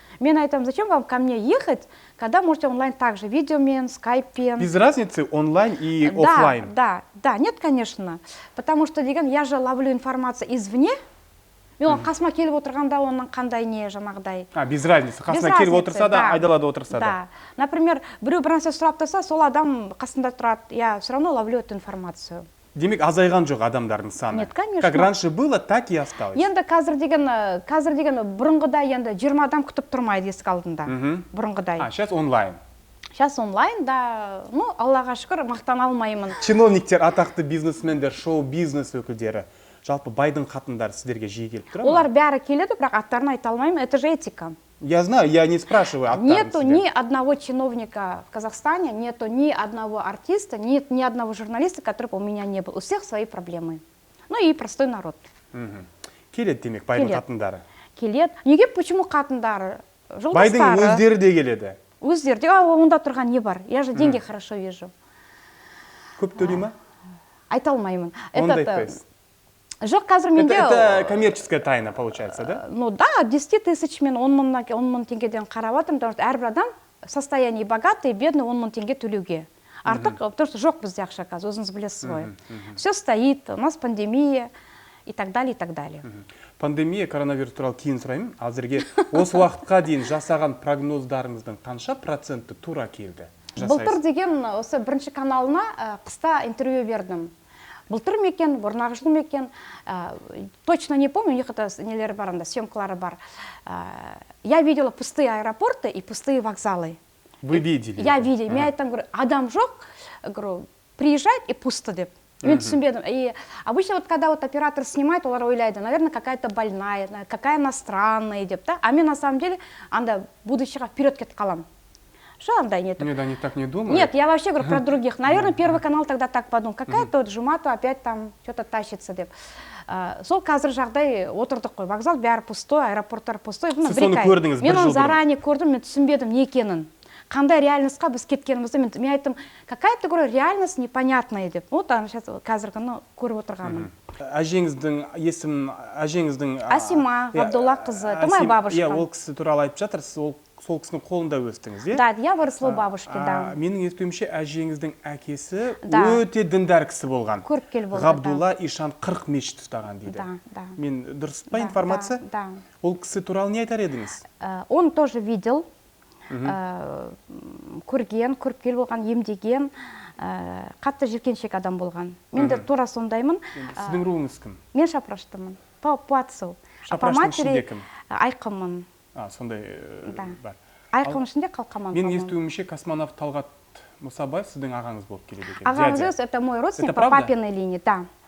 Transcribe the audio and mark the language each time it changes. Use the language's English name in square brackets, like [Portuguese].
[Kazakh] Мен айтам, [Russian] зачем вам ко мне ехать, когда можете онлайн также, [Kazakh] видеомен, скайппен. [Russian] Без разницы онлайн и офлайн? Да, нет, конечно. Потому что деген, я же ловлю информацию извне. [Kazakh] Мен қасыма келіп отырғанда оның қандай не жаңағыдай. [Russian] Без разницы. [Kazakh] Қасына келіп отырса да, айдалада отырса да. [Russian] Да. [Kazakh] Например, біреу бір нәрсе сұрап тұрса, сол адам қасында тұрады. [Russian] Я все равно ловлю эту информацию. [Kazakh] Демек, азайған жоқ адамдардың саны? [Russian] Нет, конечно. Как раньше было, так и осталось. [Kazakh] Енді қазір деген бұрынғыдай енді 20 адам күтіп тұрмайды есік алдында. Бұрынғыдай. [Russian] Сейчас онлайн. Сейчас онлайн, да. [Kazakh] Ну, Аллаға шүкір, мақтан алмаймын. Чиновниктер, атақты бизнесмендер, шоу-бизнес өкілдері, жалпы байдың қатындары сіздерге жиі келіп тұра ма? Олар бәрі келеді, бірақ аттарын айта алмаймын. [Russian] Это же этика. Я знаю, я не спрашиваю аттарын. Нету ни одного чиновника в Казахстане, нету ни одного артиста, нет ни одного журналиста, который бы у меня не был. У всех свои проблемы. Ну и простой народ. [Kazakh] Келеді демек, байдың қатындары. Келеді. Неге, почему қатындары? Байдың өздері де келеді. өздері де онда тұрған не бар, [Russian] я же деньги хорошо вижу. [Kazakh] Көп төлей ма? Айта алмаймын. Онда айтпайсыз. Жоқ, қазір менде... [Russian] Это коммерческая тайна, получается, да? Ну да, 10 тысяч [Kazakh] мен 10 мың теңгеден қарап жатырмын, потому что әрбір адам [Russian] состояние богатый, бедный [Kazakh] 10 мың теңге төлеуге. Артық, потому что жоқ бізде ақша қазір, өзіңіз білесіз ғой. [Russian] Все стоит, у нас пандемия и так далее, и так далее. [Kazakh] Пандемия, коронавирус туралы кейін сұраймын. Әзірге осы уақытқа дейін жасаған прогноздарыңыздың қанша проценті тура келді? Былтыр деген осы бірінші каналына қыста интервью бердім. Былтыр мекен, бұрнағы жыл мекен, [Russian] точно не помню, [Kazakh] у них это нелері бар, съемкалары бар. [Russian] Я видела пустые аэропорты и пустые вокзалы. Вы видели? Я видела. [Kazakh] Мен айтам, говорю, адам жоқ, говорю, [Russian] приезжает и пусто [Kazakh] деп. Мен түсінбедім. [Russian] И обычно вот когда вот оператор снимает, [Kazakh] олар ойлайды, [Russian] наверное, какая-то больная, какая иностранная деп, да? А мен на самом деле анда будущего вперед [Kazakh] кетіп қалам. [Russian] Что андай нет? Нет, они так не думают. Нет, я вообще говорю про других. Наверное, Первый канал тогда так подумал. Какая-то вот Жуматова опять там что-то тащится деп. [Kazakh] Сол қазір жағдай отырдық қой. [Russian] Вокзал бәрі пустой, аэропорттар пустой. [Kazakh] Сіз соны көрдіңіз бір жыл бұрын? Мен оны заранее көрдім, мен түсінбедім не екенін. Қандай реальностьқа біз кеткенімізді мен айттым, [Russian] какая-то, говорю, реальность непонятная [Kazakh] деп. Вот ана сейчас қазіргіні көріп отырғаным. Әжеңіздің есімін, әжеңіздің... [Russian] Асима, Абдулла қызы, это моя бабушка. [Kazakh] Иә, ол кісі туралы айтып жатырсыз, сол кісінің қолында өстіңіз, е? [Russian] Да, я выросла у бабушки, да. [Kazakh] Менің естуімше, әжеңіздің әкесі өте діндар кісі болған. Көріпкел болған, да. Ғабдулла Ишан 40 мешіт ұстаған дейді. [Russian] Да. [Kazakh] Мен дұрыс па информация? [Russian] Да. [Kazakh] Ол кісі туралы не айтар едіңіз? [Russian] Он тоже видел, [Kazakh] көрген, көріпкел болған, емдеген, қатты жеркеншек адам болған. Мен де тура сондаймын. Сіздің руыңыз кім? Мен шапраштымын, [Russian] по отцу. [Kazakh] Шапраштың [Russian] по матери [Kazakh] ішінде кім? Айқынмын. Сондай бар. Айқын ішінде қалқаман. Мен естуімше космонавт Талғат Мұсабаев сіздің ағаңыз болып келеді екен. [Russian] Ағамыз, это мой родственник по папиной линии, да.